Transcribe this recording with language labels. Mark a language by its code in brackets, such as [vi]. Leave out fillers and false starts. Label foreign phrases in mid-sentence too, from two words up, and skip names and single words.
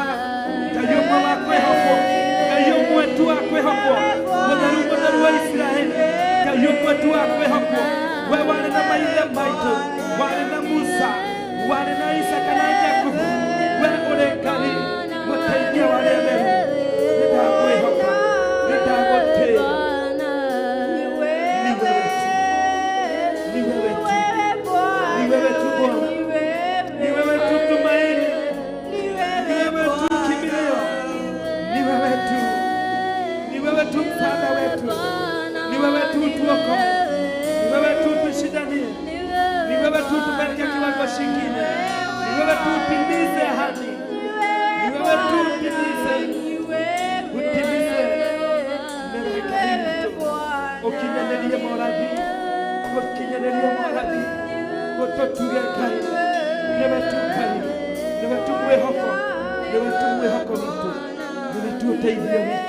[ki] Ngai ũmwe wa kwĩhokwo Ngai ũmwe tu wa kwĩhokwo mũtheru wa Isiraeli Ngai ũmwe tu wa kwĩhokwo we warĩ na maithe maitũ warĩ na Musa warĩ na Isaka na Jakubu we ũrĩ Ngai mũteithia wa arĩa atheru nĩndakwĩhoka nĩndagũtĩĩa [sw] ni wewe tu Bwana ni wewe tu tumaini ni wewe tu kimbilio ni wewe tu msaada wetu ni wewe tu tuokoe ni wewe tu tushindanie ni wewe tu tupeleke kiwango kingine ni wewe tu utimize ahadi ni wewe tu utimize [ki] ukinyanerie morathi utotuge Ngai niwe tu mwĩhoko witũ niwe tu ũteithio witũ